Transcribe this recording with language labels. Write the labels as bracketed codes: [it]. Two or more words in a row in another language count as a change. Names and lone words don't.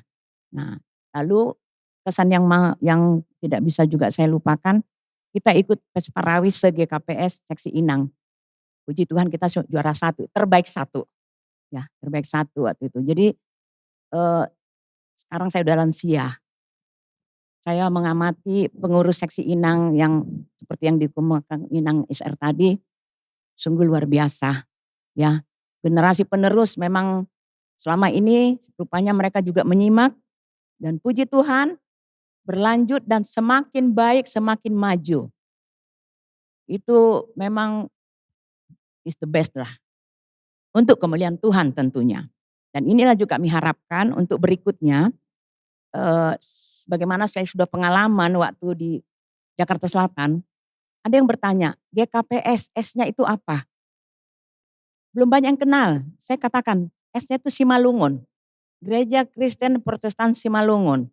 [id] Nah, lalu kesan yang tidak bisa juga saya lupakan, kita ikut Pesparawis GKPS seksi Inang. Puji Tuhan kita juara 1, terbaik 1. Ya, terbaik 1 waktu itu. Jadi sekarang saya udah lansia. Saya mengamati pengurus seksi Inang yang seperti yang dikemukakan Inang SR tadi, sungguh luar biasa. Ya, generasi penerus memang selama ini rupanya mereka juga menyimak, dan puji Tuhan berlanjut dan semakin baik, semakin maju. Itu memang [en] is the best [id] lah. Untuk kemuliaan Tuhan tentunya. Dan inilah juga kami harapkan untuk berikutnya, bagaimana saya sudah pengalaman waktu di Jakarta Selatan, ada yang bertanya, GKPS, S-nya itu apa? Belum banyak yang kenal, saya katakan S-nya itu Simalungun, Gereja Kristen Protestan Simalungun.